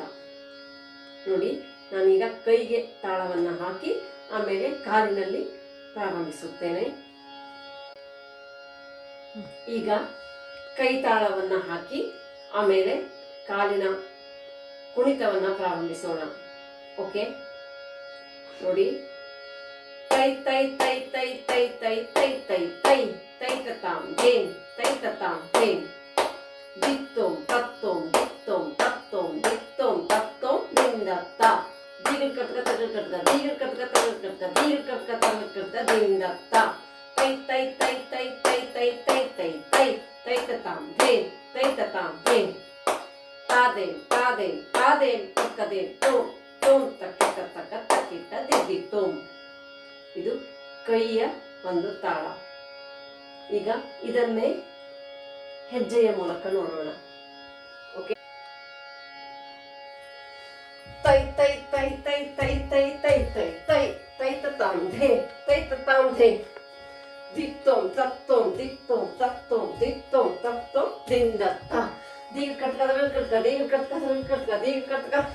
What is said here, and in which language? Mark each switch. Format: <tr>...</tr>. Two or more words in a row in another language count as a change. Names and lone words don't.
<kn>ನೋಡಿ, ನಾನೀಗ ಕೈಗೆ ತಾಳವನ್ನು ಹಾಕಿ ಆಮೇಲೆ ಕಾಲಿನಲ್ಲಿ ಪ್ರಾರಂಭಿಸುತ್ತೇನೆ. ಈಗ ಕೈ ತಾಳವನ್ನ ಹಾಕಿ ಆಮೇಲೆ ಕಾಲಿನ ಕುಣಿತವನ್ನ ಪ್ರಾರಂಭಿಸೋಣ. ಓಕೆ, ನೋಡಿ, ತೈ ತೈ ತೈ ತೈ ತೈ ತೈ ತೈ ತೈ ತೈ ತೈ ತತಾಂ ಧೇನ್ ತೈ ತತಾಂ ಧೇನ್ ದಿತ್ತೋಂ ತತ್ತೋಂ ದಿತ್ತೋಂ ತತ್ತೋಂ ದಿತ್ತೋಂ ತತ್ತೋಂ ದಿಂದತ್ತ ದೀರ್ಘ ಕಟ್ಕ ತಗಲ್ ಕಟ್ಕ ದೀರ್ಘ ಕಟ್ಕ ತಗಲ್ ಕಟ್ಕ ದೀರ್ಘ ಕಟ್ಕ ತಗಲ್ ಕಟ್ಕ ದಿಂದತ್ತ ತೈ ತೈ ತೈ ತೈ ತೈ ತೈ ತೈ ತೈ ತೈ ತೈ ತತಾಂ ಧೇನ್ ತೈ ತತಾಂ ಧೇನ್ ತಾದೇನ್ ತಾದೇನ್ ತಾದೇನ್ ತಕ್ಕದೇನ್ ತೋಂ ತೋಂ ತಕ್ಕಿಟ ತಕ್ಕ ತಕ್ಕಿಟ ದಿದ್ದಿ ತೋಂ. ಇದು ಕೈಯ ಒಂದು ತಾಳ. ಈಗ ಇದನ್ನೇ ಹೆಜ್ಜೆಯ ಮೂಲಕ ನೋಡೋಣ. ಓಕೆ, ತೈ ತೈ ತೈ ತೈ ತೈ ತೈ ತೈ ತೈ ತೈ ತೈ ತತಾಂ ಧೇ ತೈ ತತಾಂ ಧೇ ದಿತ್ತೋಂ ತತ್ತೋಂ ದಿತ್ತೋಂ ತತ್ತೋಂ ದಿತ್ತೋಂ ತತ್ತೋಂ ದಿಂದತ್ತ ದೀರ್ಘ ಕಟ್ಕ ತಗಲ್ ಕಟ್ಕ ದೀರ್ಘ ಕಟ್ಕ ತಗಲ್ ಕಟ್ಕ ದೀರ್ಘ ಕಟ್ಕ</kn>